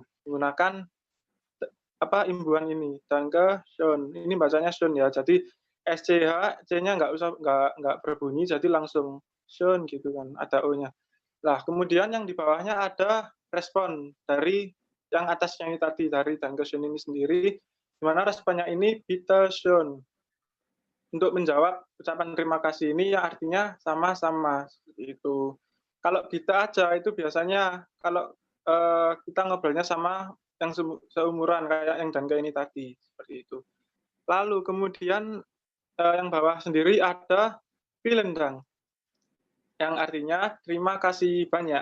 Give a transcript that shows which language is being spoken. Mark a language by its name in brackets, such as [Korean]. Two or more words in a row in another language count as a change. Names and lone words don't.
[Indonesian] Menggunakan imbuhan ini, Dankeschön. Ini bacanya schön ya. Jadi SCH, C-nya nggak berbunyi, jadi langsung schön gitu kan, ada O-nya. Nah, kemudian yang di bawahnya ada respon dari yang atasnya ini tadi, dari Dankeschön ini sendiri, di mana responnya ini [German] bitte schön. [Indonesian] Untuk menjawab ucapan terima kasih ini yang artinya sama-sama, seperti itu. Kalau bitte aja itu biasanya kalau kita ngobrolnya sama yang seumuran kayak yang danke ini tadi, seperti itu. Lalu kemudian yang bawah sendiri ada [German] vielen Dank, [Indonesian] yang artinya terima kasih banyak.